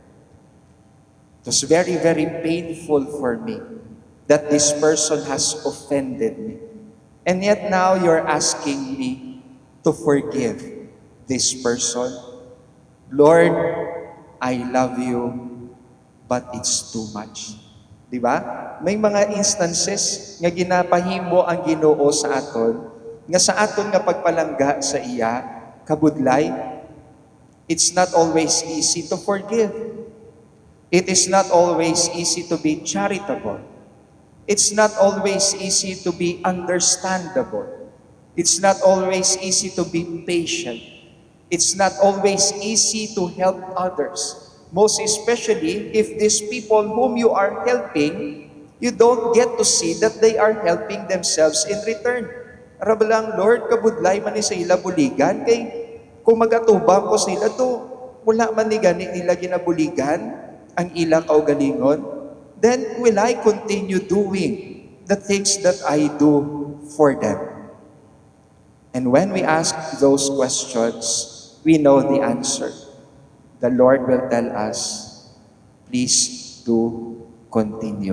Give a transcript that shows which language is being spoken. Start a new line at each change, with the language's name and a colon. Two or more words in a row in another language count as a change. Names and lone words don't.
English: It was very, very painful for me that this person has offended me. And yet now you're asking me to forgive this person. Lord, I love you, but it's too much.
Hiligaynon: Di ba? May mga instances nga ginapahimo ang Ginoo sa aton, nga sa aton nga pagpalangga sa iya, kabudlay,
English: it's not always easy to forgive. It is not always easy to be charitable. It's not always easy to be understandable. It's not always easy to be patient. It's not always easy to help others. Most especially if these people whom you are helping, you don't get to see that they are helping themselves in return.
Hiligaynon: Arabalang, Lord, kabudlay man ni sa ila buligan, kay kung magatubang ko sila to, wala man ni gani nila ginabuligan ang ila kaugalingon,
English: then will I continue doing the things that I do for them? And when we ask those questions, we know the answer. The Lord will tell us, please do continue.